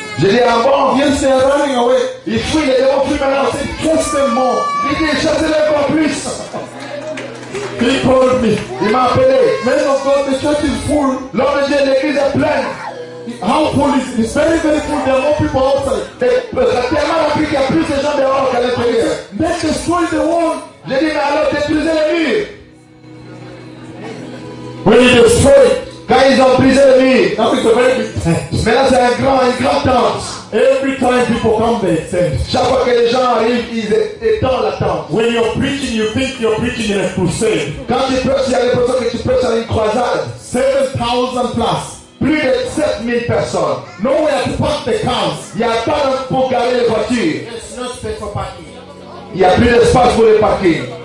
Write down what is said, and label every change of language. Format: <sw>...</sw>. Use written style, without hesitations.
<fr>Je dis, ah bon,</fr> <en>yes, they are running away.</en> <fr>Ils fuient, les démons fuient maintenant. C'est trop tellement. Il dit, chassez-les encore plus.</fr> <en>He called me.</en> <fr>Il m'a appelé.</fr> <en>Man of God, the church is full.</en> <fr>L'homme de Dieu, l'église est pleine.</fr> <en>How full is it? It's very, very full. There are more people outside.</en> <fr>Il y a plus de gens dehors qu'à l'intérieur.</fr> <en>Let's destroy the world.</en> <fr>J'ai dit, mais alors détruisez les murs.</fr> <en>When you destroy it.</en> <fr>Quand ils ont brisé les murs.</fr> <en>Now it's a very big tent.</en> <fr>Maintenant c'est un grand tent.</fr> <en>Every time people come, they say.</en> <fr>Chaque fois que les gens arrivent, ils étendent la tente.</fr> <en>When you're preaching, you think you're preaching in a crusade.</en> <fr>Quand tu prêches, il y a l'impression que tu prêches à une croisade.</fr> <en>7,000 plus.</en> <fr>Plus de 7000 personnes.</fr> <en>Nowhere to park the cars.</en> <fr>Il n'y a pas d'espace pour garer les voitures.</fr> <en>There's no space for parking.</en> <fr>Il n'y a plus d'espace pour les parking.</fr>